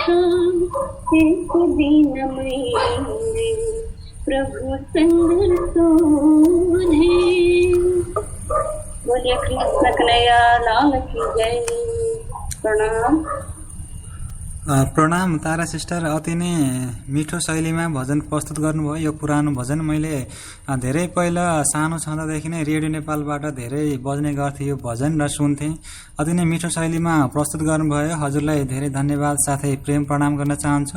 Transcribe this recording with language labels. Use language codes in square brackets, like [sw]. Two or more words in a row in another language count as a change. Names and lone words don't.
[ne] एक दिन मैले प्रभुसँग सोधे। [hi] बोलिए कृष्ण कन्हैया लाल की जय। [ne] प्रणाम। प्रणाम तारा सिस्टर, अति नै मिठो शैलीमा भजन प्रस्तुत गर्नुभयो। यो पुरानो भजन मैले धेरै पहिला सानो छँदादेखि नै रेडियो नेपालबाट धेरै बज्ने गर्थेँ यो भजन र सुन्थेँ। अति नै मिठो शैलीमा प्रस्तुत गर्नुभयो। हजुरलाई धेरै धन्यवाद साथै प्रेम प्रणाम गर्न चाहन्छु।